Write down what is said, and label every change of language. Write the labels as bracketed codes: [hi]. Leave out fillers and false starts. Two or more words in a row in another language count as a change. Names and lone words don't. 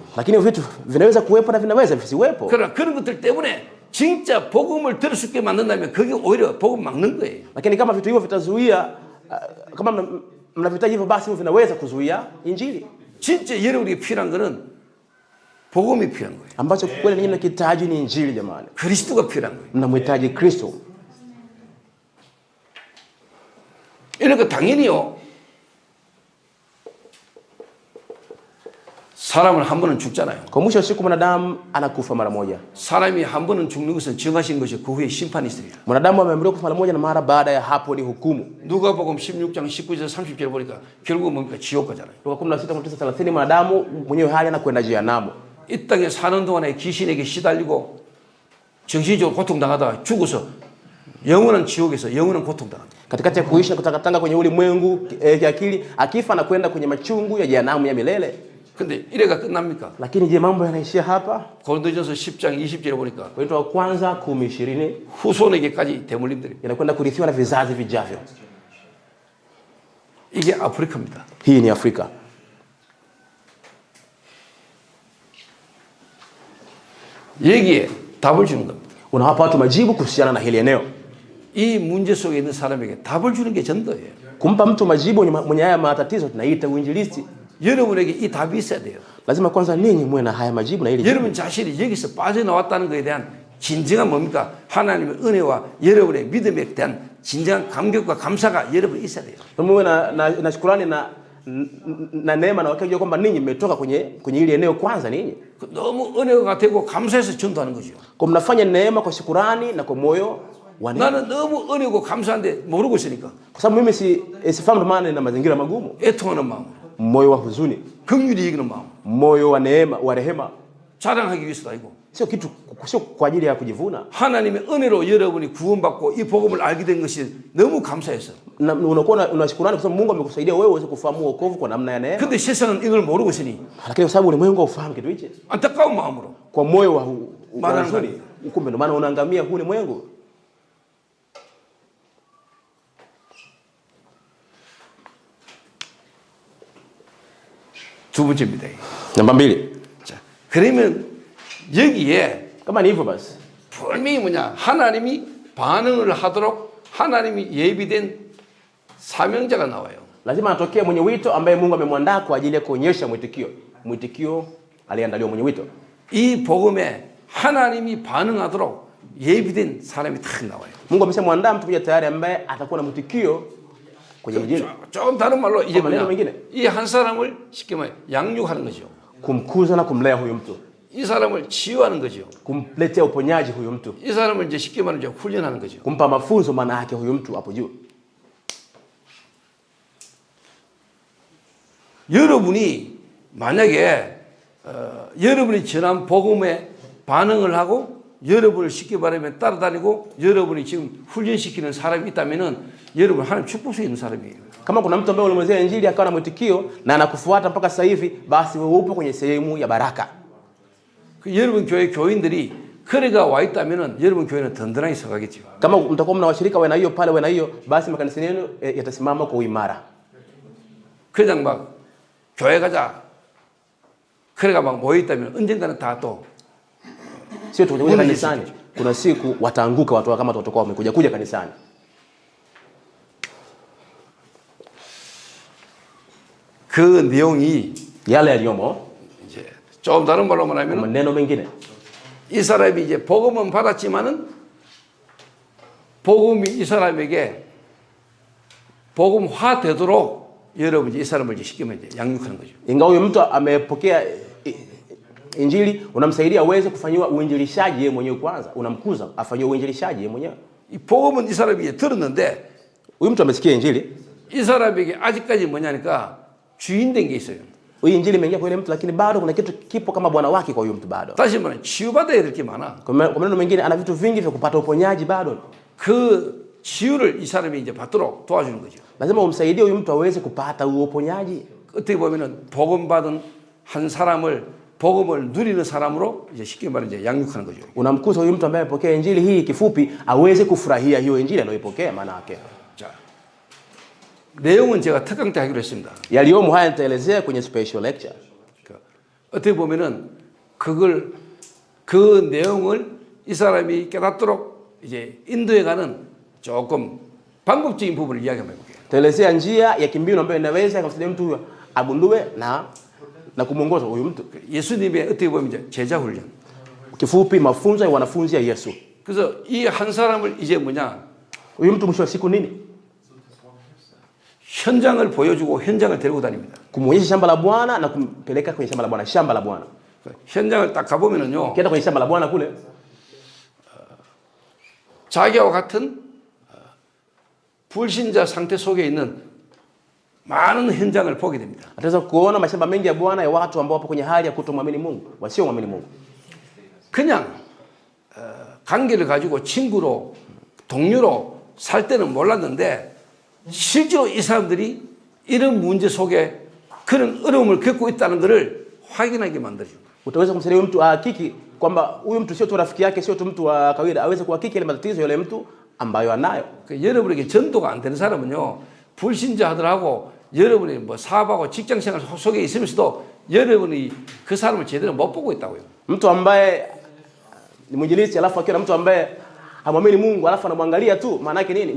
[sw] Lakini vitu vinaweza kuwepo na vinaweza visiwepo. [ko] 그러나 그런 것들 때문에 진짜 복음을 들을 수 있게 만든다면 그게 오히려 복음 막는 거예요. [sw] Lakini kama vitu hivyo vitazuia, kama mnavitaji hivyo, basi hivyo vinaweza kuzuia injili. [ko] 진짜 여러분에게 필요한 거는 복음이 필요한 거예요. [sw] Ambacho kweli ninyi mnahitaji ni injili jamani. [ko] 그리스도가 필요한 거예요. [sw] Mnamhitaji Kristo. [ko] 이러니까 당연히요. 사람은 한 번은 죽잖아요. [sw] Kwa mwisho wa siku mwanadamu anakufa mara moja. [ko] 사람이 한 번은 죽는 것은 정하신 것이 그 후에 심판이 있으리라. [sw] Mwanadamu ameamriwa kufa mara moja na mara baada ya hapo ni hukumu. [ko] 누가복음 16장 19절 30절 보니까 결국 뭡니까? 지옥 가잖아요. [sw] Luka 16:30 mwanadamu mwenyewe hali anakwenda jehanamu. [ko] 이 땅에 사는 동안에 귀신에게 시달리고 정신적으로 고통당하다가 죽어서 영원한 지옥에서 영원한 고통당한다. [sw] Katikati ya kuishi na kutangatanga kwenye ulimwengu kiakili, akifa na kwenda kwenye machungu ya jehanamu ya milele. [ko] 근데 이래가 끝납니까? [sw] Lakini je, mambo yanaishia hapa? [ko] 고린도전서 10장 20절에 보니까 [sw] Korinto wa kwanza 10:20 [ko] 후손에게까지 대물림들이. [sw] inakwenda kurithiwa na vizazi vijavyo. [ko] 이게 아프리카입니다. [sw] Hii ni Afrika. [ko] 여기에 답을 주는 겁니다. [sw] Unawapa watu majibu kuhusiana na hili eneo. [ko] 이 문제 속에 있는 사람에게 답을 주는 게 전도예요. [sw] Kumpa mtu majibu mwenye haya matatizo tunaita uinjilisti. [ko] 여러분에게 이 답이 있어야 돼요. [sw] Lazima kwanza ninyi muwe na haya majibu na hili. [ko] 여러분 자신이 여기서 빠져나왔다는 것에 대한 진정한 뭡니까? 하나님의 은혜와 여러분의 믿음에 대한 진정한 감격과 감사가 여러분이 있어야 돼요. [sw] Muwe na shukrani na neema na wakijua kwamba ninyi mmetoka kwenye hili eneo kwanza ninyi. [ko] 너무 은혜가 되고 감사해서 전도하는 거죠. [sw] Kwa mnafanya neema kwa shukrani na kwa moyo wa neema. [ko] 나는 너무 은혜고 감사한데 모르고 있으니까. [sw] Kwa sababu mimi sifahamu maana na mazingira magumu. [ko] 애통하는 마음. [sw] Moyo wa huzuni. [ko] 긍휼히 여기는 마음. [sw] Moyo wa neema, wa rehema. [ko] 자랑하기 위해서도 아니고. [sw] Sio kwa ajili ya kujivuna. [ko] 하나님의 은혜로 여러분이 구원받고 이 복음을 알게 된 것이 너무 감사해서. [sw] Na unakuwa unashukurani kwa sababu Mungu amekusaidia wewe uweze kufahamu wokovu kwa namna ya neema. [ko] 근데 세상은 이걸 모르고 있으니. [sw] Lakini kwa sababu ulimwengu haufahamu kitu hichi. [ko] 안타까운 마음으로. [sw] Kwa moyo wa huzuni. Kumbe ndio maana unaangamia huu ulimwengu. [ko] 두 번째입니다. [sw] Namba 2. [ko] 자, 그러면 여기에 [sw] Kama ni hivyo basi. [ko] 분명히 뭐냐? 하나님이 반응을 하도록 하나님이 예비된 사명자가 나와요. [sw] Lazima atokee mwenye wito ambaye Mungu amemwandaa kwa ajili ya kuonyesha mwitikio. Mwitikio aliandaliwa mwenye wito. [ko] 이 복음에 하나님이 반응하도록 예비된 사람이 딱 나와요. [sw] Mungu ameshamwandaa mtu mmoja tayari ambaye atakuwa na mwitikio kwenye injili. [ko] 좀 다른 말로 이제 [sw] maneno mengine. [ko] 이 한 사람을 쉽게 말해 양육하는 거죠. [sw] Kumkuza na kumlea huyu mtu. [ko] 이 사람을 치유하는 거죠. [sw] Kumletea uponyaji huyu mtu. [ko] 이 사람을 이제 쉽게 말하면 이제 훈련하는 거죠. [sw] Kumpa mafunzo maana yake huyu mtu hapo juu. [ko] 여러분이 만약에 여러분이 전한 복음에 반응을 하고 여러분을 쉽게 말하면 따라다니고 여러분이 지금 훈련시키는 사람이 있다면은 여러분 하나님 축복 속에 있는 사람이에요. [sw] Kama kuna mtu ambaye ulimwezea injili akawa na mwitikio na anakufuata mpaka sasa hivi, basi wewe upo kwenye sehemu ya baraka. [ko] 그 여러분 교회 교인들이 그래가 와 있다면은 여러분 교회는 든든하게 서가겠죠. [sw] Kama mtakuwa mna washirika wewe na hiyo pale wewe na hiyo, basi makanisa yenu yatasimama kwa uimara. [ko] 그냥 막 교회 가자. 그래가 막 모여 있다면 언젠가는 다 또 [sw] Sio tukuja kanisani. Kuna siku wataanguka watu kama watakuwa wamekuja kanisani. [ko] 그 내용이 [sw] Yale yaliyomo [ko] 이제 좀 다른 말로 말하면 [sw] maneno mengine. [ko] 이 사람이 이제 복음은 받았지만은 복음이 이 사람에게 복음화 되도록 여러분이 이 사람을 이제 쉽게 말해 양육하는 거죠. [sw] Ingawa huyo mtu amepokea injili, unamsaidia aweze kufanywa uinjilishaji yeye mwenyewe kwanza. Unamkuza afanywe uinjilishaji yeye mwenyewe. [ko] 이 복음은 이 사람이 이제 들었는데 [sw] Huyu mtu amesikia injili, [ko] 이 사람에게 아직까지 뭐냐니까 주인 된 게 있어요. [sw] Hii injili imeingia kwa yule mtu, lakini bado kuna kitu kipo kama bwana wake kwa huyo mtu bado. [ko] 다시 말하면 치유받아야 될 게 많아. [sw] Kwa maneno mengine ana vitu vingi vya kupata uponyaji bado. [ko] 그 치유를 이 사람이 이제 받도록 도와주는 거죠. [sw] Lazima umsaidie huyu mtu aweze kupata huo uponyaji. [ko] 어떻게 보면은 복음 받은 한 사람을 복음을 누리는 사람으로 이제 쉽게 말해 이제 양육하는 거죠. [sw] Unamkuza huyu mtu ambaye amepokea injili hii kifupi aweze kufurahia hiyo injili aliyoipokea maana yake. [ko] 자, 내용은 제가 특강 때 하기로 했습니다. [sw] Yaliyomo haya nitaelezea kwenye [en] special lecture. [ko] 어떻게 보면은 그걸 그 내용을 이 사람이 깨닫도록 이제 인도해가는 조금 방법적인 부분을 이야기 한번 해볼게요. [sw] Taelezea njia ya kimbinu ambayo inaweza kumsaidia mtu huyo agundue na kumuongoza huyu mtu. [ko] 예수님의 어떻게 보면 이제 제자 훈련. [sw] Kifupi mafunzo ya wanafunzi ya Yesu. [ko] 그래서 이 한 사람을 이제 뭐냐? [sw] Huyu mtu mwisho wa siku nini? [ko] 현장을 보여주고 현장을 데리고 다닙니다. [sw] Kumuonyesha shamba la Bwana na kumpeleka kwenye shamba la Bwana, shamba la Bwana. [ko] 현장을 딱 가보면은요. [sw] Kienda kwenye shamba la Bwana kule. [ko] 자기와 같은 불신자 상태 속에 있는 많은 현장을 보게 됩니다. [sw] Ataweza kuona mashamba mengi ya Bwana ya watu ambao wapo kwenye hali ya kutomwamini Mungu, wasiomwamini Mungu. [ko] 그냥 관계를 가지고 친구로 동료로 살 때는 몰랐는데 실제로 이 사람들이 이런 문제 속에 그런 어려움을 겪고 있다는 것을 확인하게 만들죠. [sw] Utaweza kumsaidia mtu ahakiki kwamba huyu mtu sio tu rafiki yake, sio tu mtu wa kawaida, aweze kuhakiki ile matatizo yule mtu ambayo anayo. [ko] 여러분에게 전도가 안 되는 사람은요, 불신자들하고 여러분이 뭐 사업하고 직장 생활 속에 있으면서도 여러분이 그 사람을 제대로 못 보고 있다고요. [sw] Mtu ambaye ni mwinjilisti alafu akiwa na mtu ambaye hamwamini Mungu alafu anamwangalia tu, maana yake nini?